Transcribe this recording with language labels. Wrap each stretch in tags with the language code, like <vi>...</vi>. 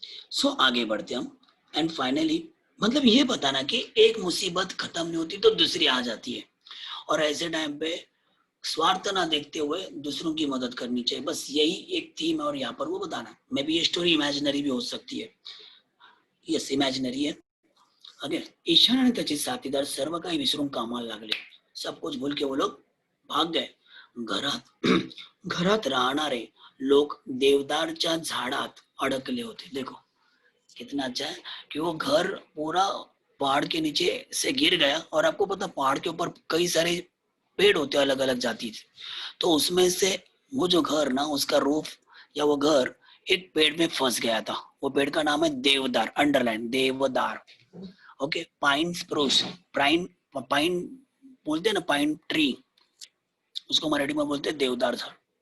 <hi>सो आगे बढ़ते हम। एंड फाइनली, मतलब ये बताना कि एक मुसीबत खत्म नहीं होती तो दूसरी आ जाती है, और ऐसे टाइम पे स्वार्थ ना देखते हुए दूसरों की मदद करनी चाहिए। बस यही एक थीम है, और यहाँ पर वो बताना। मे बी ये स्टोरी इमेजिनरी भी हो सकती है। यस इमेजिनरी है।</hi> <mr>अगे ईशान आणि त्याचे साथीदार सर्व काही विसरून कामाला लागले।</mr> <hi>सब कुछ भूल के वो लोग भाग गए।</hi> <mr>घरात घरात राहणारे लोक देवदारच्या झाडात अडकले होते।</mr> <hi>देखो कितना अच्छा है कि वो घर पूरा पहाड़ के नीचे से गिर गया, और आपको पता पहाड़ के ऊपर कई सारे पेड़ होते हैं अलग अलग जाति के। तो उसमें से वो जो घर ना, उसका रूफ या वो घर एक पेड़ में फंस गया था। वो पेड़ का नाम है देवदार, अंडरलाइन देवदार। ओके, पाइन स्प्रूस, पाइन बोलते हैं ना, पाइन ट्री, उसको मराठी में बोलते हैं देवदार झाड़।</hi>